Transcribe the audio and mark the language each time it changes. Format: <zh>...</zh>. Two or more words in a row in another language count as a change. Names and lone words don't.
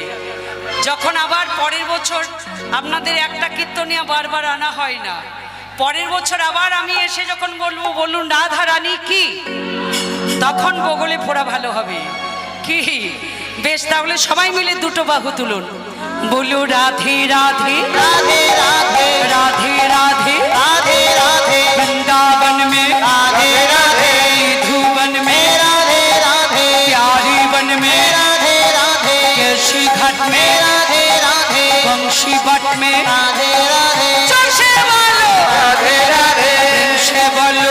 <bn>যখন আবার পরের বছর আপনাদের একটা কীর্তনিয়া বারবার আনা হয় না, পরের বছর আবার আমি এসে যখন বলবো বলুন রাধা রানী কি, তখন বগলে ফোড়া ভালো হবে কি। বেশ, তাহলে সবাই মিলে দুটো বাহু তুলুন, বলু রাধে রাধে राधे राधे রাধে রাধে राधे राधे</bn> <hi>वृंदावन में राधे राधे धुवन में राधे राधे प्यारी वन में राधे राधे केशी घाट में राधे राधे वंशी बट में राधे राधे चर्चे वालो রাধে রাধে से बोलो</hi>